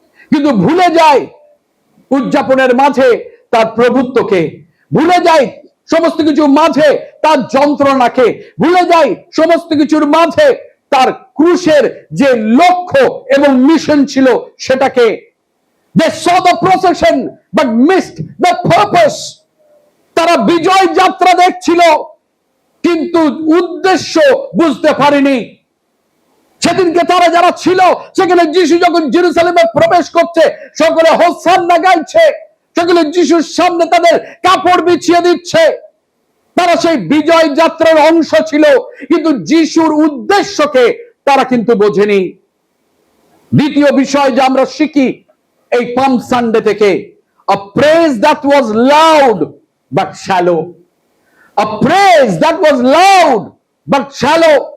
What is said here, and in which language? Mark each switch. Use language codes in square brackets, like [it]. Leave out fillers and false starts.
[bn] কিন্তু ভুলে যাই উদযাপনের মাঝে তার প্রভুত্বকে, ভুলে যাই সমস্ত কিছুর মাঝে তার যন্ত্রণাকে, ভুলে যাই সমস্ত কিছুর মাঝে তার ক্রুশের যে লক্ষ্য এবং মিশন ছিল সেটাকে। [en] They saw the procession but missed the purpose. [bn] তারা বিজয় যাত্রা দেখছিল, কিন্তু উদ্দেশ্য বুঝতে পারেনি। সেদিনকে তারা যারা ছিল সেখানে, যিশু যখন জেরুজালেমে প্রবেশ করছে, সকলে হোসান্না গাইছে, সকলে যিশুর সামনে তাদের কাপড় বিছিয়ে দিচ্ছে। তারা সেই বিজয় যাত্রার অংশ ছিল, কিন্তু যিশুর উদ্দেশ্যকে তারা কিন্তু বোঝেনি। দ্বিতীয় বিষয় যে আমরা শিখি এই পাম সানডে থেকে, [en] a praise that was loud but shallow. A praise that was loud but shallow.